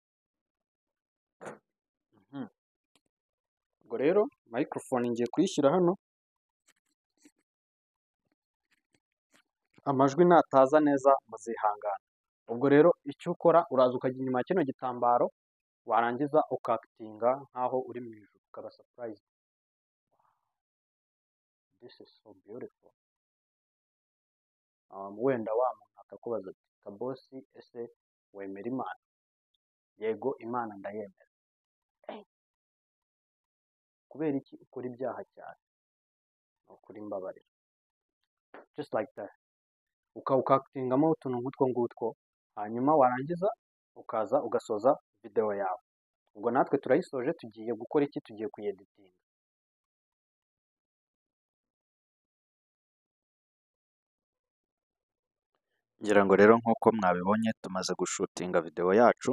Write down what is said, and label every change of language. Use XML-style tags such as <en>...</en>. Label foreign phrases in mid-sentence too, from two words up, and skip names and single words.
<rw>Ubwo rero microphone ngiye kuyishyira hano, amajwi nataza neza muzihangana. Ubwo rero icyo ukora uraza ukajya inyuma ya kino gitambaro, warangiza ukakitinga nkaho uri mu ijuru, ukaba surprise.</rw> <en>This is so beautiful.</en> <rw>Wenda wa muntu akakubaza ati Kabosi, ese wemera Imana? Yego, Imana ndayemera. Kubera iki ukora ibyaha cyane? Ni ukuri mbabarira.</rw> <en>Just like that.</en> <rw>Ukakitingamo utuntu nk'utwo ngutwo, hanyuma warangiza ukaza ugasoza video yawe. Ubwo natwe turayisoje, tugiye gukora iki? Tugiye kuyeditinga. Ngira ngo rero nk'uko mwabibonye tumaze gushutinga video yacu.</rw>